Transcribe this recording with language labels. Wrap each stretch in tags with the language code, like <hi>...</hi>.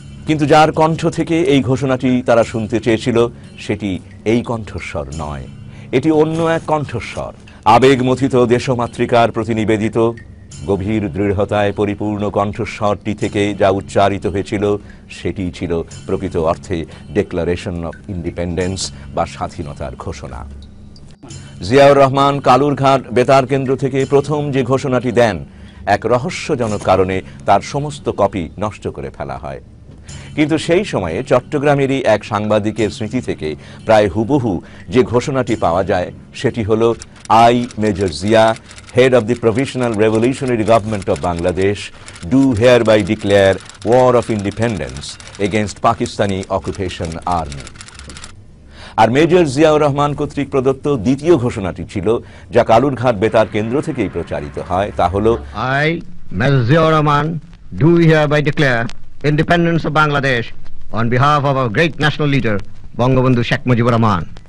<bn>কিন্তু যার কণ্ঠ থেকে এই ঘোষণাটি তারা শুনতে চেয়েছিল সেটি এই কণ্ঠস্বর নয়, এটি অন্য এক কণ্ঠস্বর, আবেগমথিত দেশমাতৃকার প্রতি নিবেদিত গভীর দৃঢ়তায় পরিপূর্ণ কণ্ঠস্বরটি থেকে যা উচ্চারিত হয়েছিল সেটি ছিল প্রকৃত অর্থে ডিক্লারেশন অফ ইন্ডিপেন্ডেন্স বা স্বাধীনতার ঘোষণা। জিয়াউর রহমান কালুরঘাট বেতার কেন্দ্র থেকে প্রথম যে ঘোষণাটি দেন, এক রহস্যজনক কারণে তার সমস্ত কপি নষ্ট করে ফেলা হয়। কিন্তু সেই সময়ে চট্টগ্রামেরই এক সাংবাদিকের স্মৃতি থেকে প্রায় হুবহু যে ঘোষণাটি পাওয়া যায় সেটি হল,</bn> <en>I, Major Zia, head of the Provisional Revolutionary Government of Bangladesh, do hereby declare war of independence against Pakistani occupation army.</en> <bn>আর major Ziaur Rahman কর্তৃক প্রদত্ত দ্বিতীয় ঘোষণাটি ছিল, যা কালুরঘাট বেতার কেন্দ্র থেকেই প্রচারিত হয়, তা হল,</bn> <en>I, Major Ziaur Rahman, do hereby declare independence of Bangladesh on behalf of our great national leader, Bangabandhu Sheikh Mujibur Rahman.</en>